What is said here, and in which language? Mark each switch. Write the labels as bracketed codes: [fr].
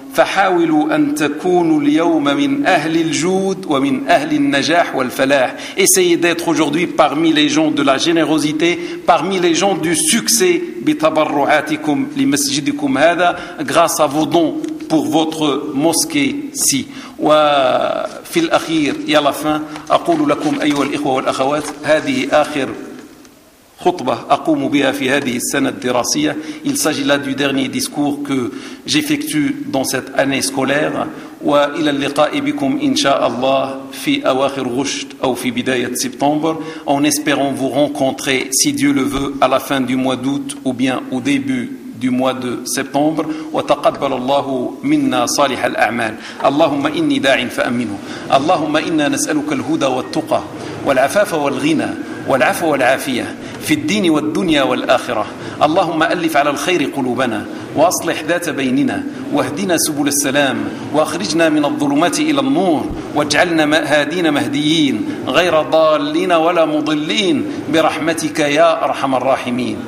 [ar] فحاولوا ان تكونوا اليوم من اهل الجود ومن اهل النجاح والفلاح, [fr] essayez d'être aujourd'hui parmi les gens de la générosité, parmi les gens du succès. [ar] بتبرعاتكم لمسجدكم هذا, [fr] grâce à vos dons pour votre mosquée ci. [ar] وفي الاخير يا لا فين اقول لكم ايها الاخوه والاخوات, هذه اخر خطبة أقوم بها في هذه السنة الدراسية. [fr] Il s'agit là du dernier discours que j'effectue dans cette année scolaire. [ar] وإلى اللقاء بكم إن شاء الله في أواخر غشت أو في بداية سبتمبر, [fr] en espérant vous rencontrer si Dieu le veut à la fin du mois d'août ou bien au début du mois de septembre. [ar] وتقبل الله منا صالح الأعمال. اللهم إني داع فأمنه. اللهم إنا نسألك الهدى والتقى والعفاف والغنى والعفو والعافية في الدين والدنيا والآخرة. اللهم ألف على الخير قلوبنا, وأصلح ذات بيننا, واهدنا سبل السلام, وأخرجنا من الظلمات إلى النور, واجعلنا هادين مهديين غير ضالين ولا مضلين, برحمتك يا أرحم الراحمين.